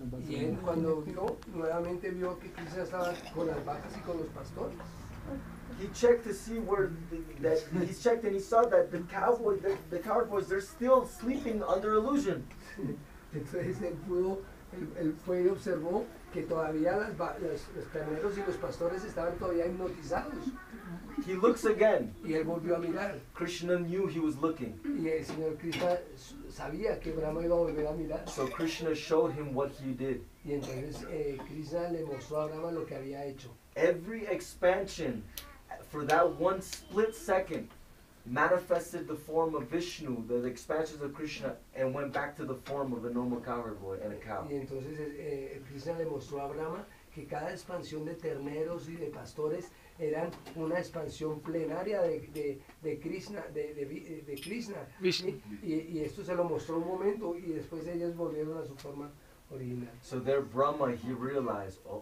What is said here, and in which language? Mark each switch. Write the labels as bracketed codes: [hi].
[es] Y él cuando nuevamente vio que Krishna estaba con las vacas y con los pastores. [en] He checked to see he checked and he saw that the cowboys, they're still sleeping under illusion. [es] Entonces él fue y observó que todavía los terneros y los pastores estaban todavía hipnotizados. [en] He looks again. [es] Y él volvió a mirar. [en] Krishna knew he was looking. [es] Y el señor Krishna sabía que Brahma iba a volver a mirar. [en] So Krishna showed him what he did. [es] Y entonces Krishna le mostró a Brahma lo que había hecho. [en] Every expansion for that 1 split second manifested the form of Vishnu, the expansions of Krishna, and went back to the form of a normal cowherd boy and a cow. [es] Y entonces Krishna le mostró a Brahma que cada expansión de terneros y de pastores eran una expansión plenaria de Krishna, de Krishna. Y esto se lo mostró un momento y después ellos volvieron a su forma original. [en] So there Brahma, he realized,